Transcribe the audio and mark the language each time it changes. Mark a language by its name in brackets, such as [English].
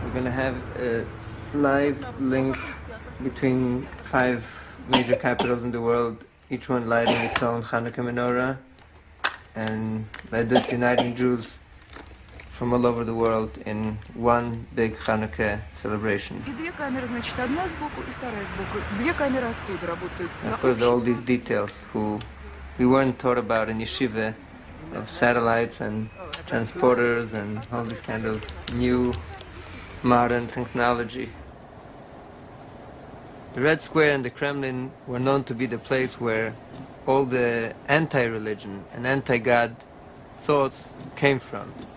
[English] We're going to have live links between 5 major capitals in the world, each one lighting its own Hanukkah menorah, and by this uniting Jews from all over the world in one big Hanukkah celebration. [Russian] И две камеры, значит, одна сбоку и вторая сбоку. Две камеры оттуда работают. [English] And of course, there are all these details who we weren't taught about in yeshiva, of satellites and transporters and all this kind of new modern technology. The Red Square and the Kremlin were known to be the place where all the anti-religion and anti-God thoughts came from.